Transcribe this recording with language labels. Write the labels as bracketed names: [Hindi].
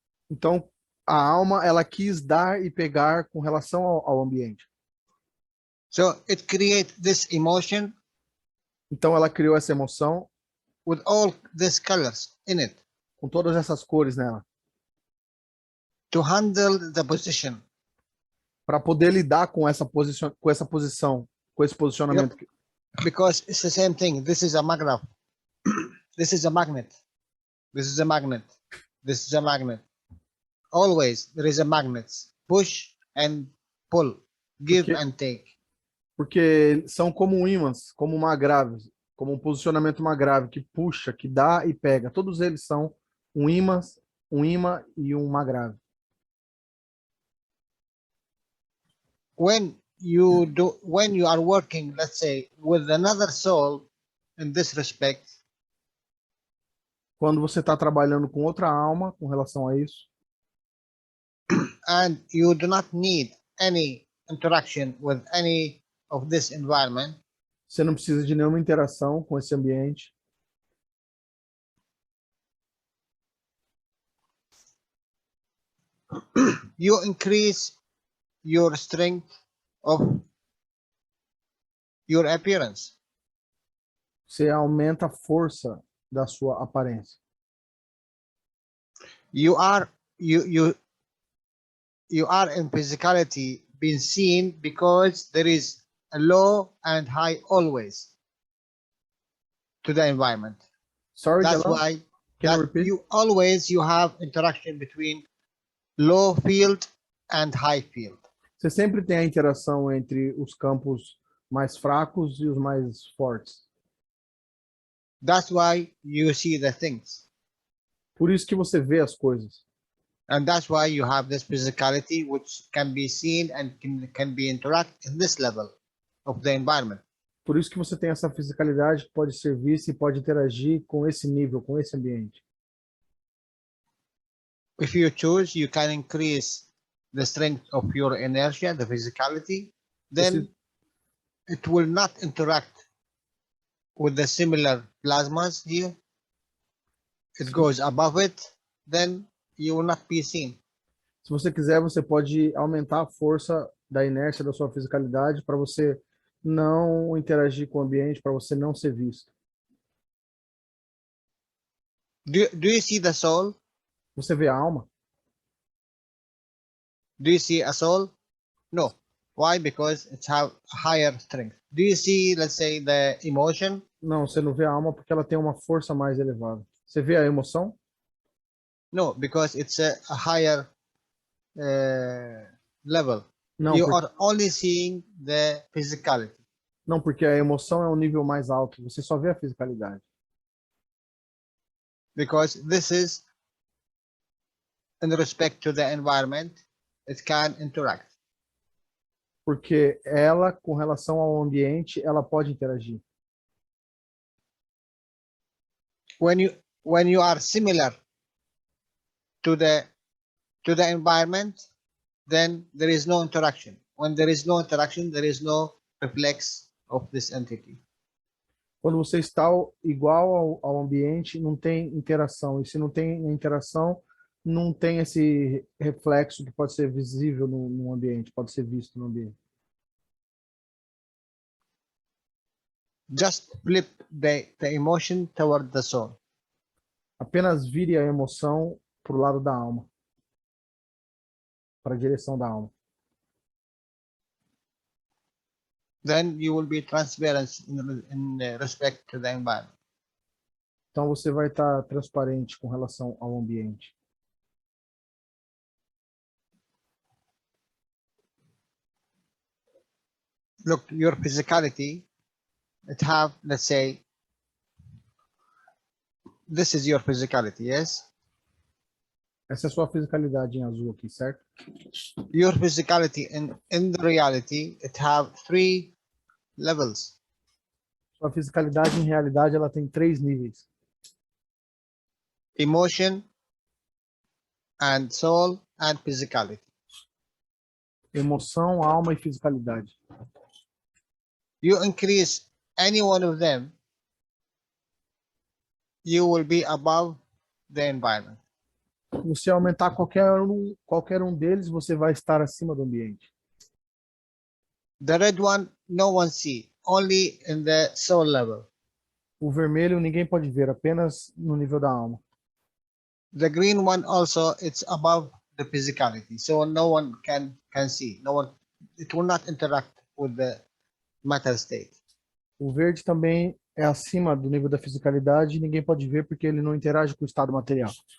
[Portuguese] Então a alma ela quis dar e pegar com relação ao ambiente. [English] So it creates this emotion. [Portuguese] Então ela criou essa emoção [English] with all these colors in it. [Portuguese] Com todas essas cores nela. [English] To handle the position. [Portuguese] Para poder lidar com essa posição, com esse posicionamento. [English] Yep. Because it's the same thing. This is a magnet. This is a magnet. This is a magnet. This is a magnet. Always there is a magnet. Push and pull. Give and take. [Portuguese] Porque são como ímãs, como uma grave, como um posicionamento uma grave que puxa, que dá e pega. Todos eles são um ímã e uma grave. [English] When you are working, let's say, with another soul in this respect, [Portuguese] Quando você está trabalhando com outra alma com relação a isso, [English] and you do not need any interaction with any of this environment, [Portuguese] você não precisa de nenhuma interação com esse ambiente. [English] you increase your strength of your appearance. [Portuguese] Você aumenta a força da sua aparência. [English] You are you in physicality being seen because there is a low and high always to the environment. Sorry, That's Jalal, why can you repeat? you have interaction between low field and high field. [Portuguese] Você sempre tem a interação entre os campos mais fracos e os mais fortes. [English] That's why you see the things. [Portuguese] Por isso que você vê as coisas. [English] And that's why you have this physicality which can be seen and can be interact in this level of the environment. [Portuguese] Por isso que você tem essa fisicalidade que pode ser vista e pode interagir com esse nível, com esse ambiente. [English] If you choose, you can increase the strength of your inertia, the physicality, then it will not interact with the similar plasmas here. It goes above it, then you will not be seen. [Portuguese] Se você quiser, você pode aumentar a força da inércia da sua fisicalidade para você não interagir com o ambiente, para você não ser visto. [English] Do you see the soul? [Portuguese] Você vê a alma? [English] Do you see a soul? No. Why? Because it's have higher strength. Do you see, let's say, the emotion? [Portuguese] Não, você não vê a alma porque ela tem uma força mais elevada. Você vê a emoção? [English] No, because it's a higher level. [Portuguese] Não, [English] You are only seeing the physicality. [Portuguese] não, porque a emoção é um nível mais alto. Você só vê a fisicalidade. [English] Because this is in respect to the environment, it can interact. [Portuguese] Porque ela, com relação ao ambiente, ela pode interagir. [English] When you are similar to the environment, then there is no interaction. When there is no interaction, there is no reflex of this entity. [Portuguese] Quando você está igual ao ambiente, não tem interação. E se não tem interação, não tem esse reflexo que pode ser visível no ambiente, pode ser visto no ambiente. [English] Just flip the emotion toward the soul. [Portuguese] Apenas vire a emoção para o lado da alma, para a direção da alma. [English] Then you will be transparent in respect to the environment. [Portuguese] Então você vai estar transparente com relação ao ambiente. [English] Look, your physicality, it have, let's say, this is your physicality, yes? [Portuguese] Essa é a sua fisicalidade em azul aqui, certo? [English] Your physicality in the reality, it have 3 levels. [Portuguese] Sua fisicalidade em realidade ela tem 3 níveis. [English] Emotion and soul and physicality. [Portuguese] Emoção, alma e fisicalidade. [English] You increase any one of them, you will be above the environment. [Portuguese] Se aumentar qualquer um deles, você vai estar acima do ambiente. [English] The red one, no one see, only in the soul level. [Portuguese] O vermelho ninguém pode ver, apenas no nível da alma. [English] The green one also, it's above the physicality, so no one can see. No one, it will not interact with the matter state. [Portuguese] O verde também é acima do nível da fisicalidade e ninguém pode ver porque ele não interage com o estado material.